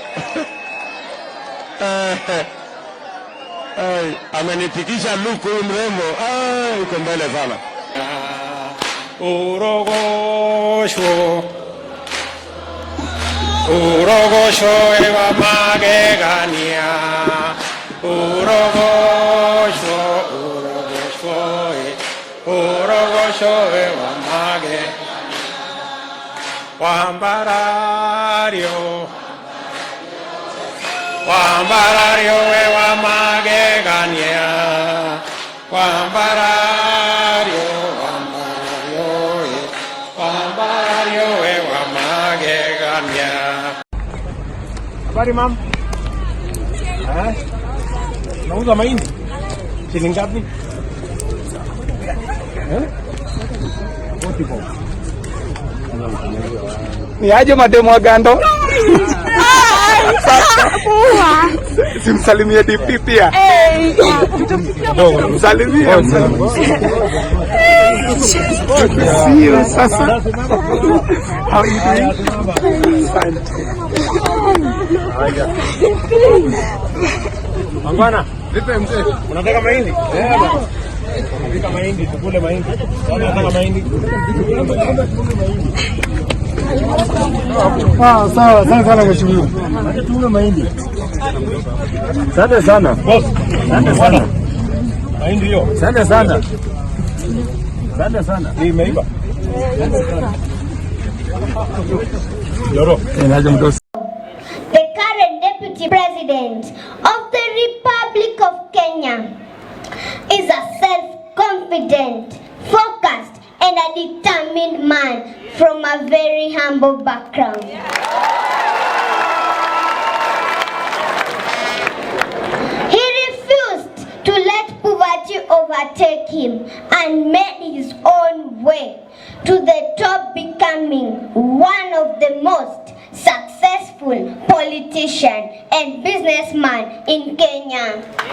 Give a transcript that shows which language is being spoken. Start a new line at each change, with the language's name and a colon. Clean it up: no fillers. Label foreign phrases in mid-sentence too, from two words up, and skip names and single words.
Swahili: Amenifikisha look huyu mrembo. Uko mbele sana. Urogosho ewa magegania. Urogosho ewa mage. Wambarario ewa magegania. Wambarario ewa magegania. Habari mam? Nauza mahindi? Shilingi ngapi? Ni aje mademo wa gando? Simsalimie DP pia. Msalimie. Sio sasa.
English: How you doing? Mangwana,
Swahili: vipi mzee? Unataka mahindi? Unataka mahindi, tukule mahindi. Unataka mahindi? Sawa sana mheshimiwa. Acha tukule mahindi. Asante sana. Boss, asante sana. Mahindi hiyo. Asante sana. Asante sana. Hii imeiva. Yoro.
English: The current Deputy President of the Republic of Kenya is a self-confident, focused, and a determined man from a very humble background. He refused to let poverty overtake him and made his own way to the top, becoming one of the most successful politician and businessman in Kenya.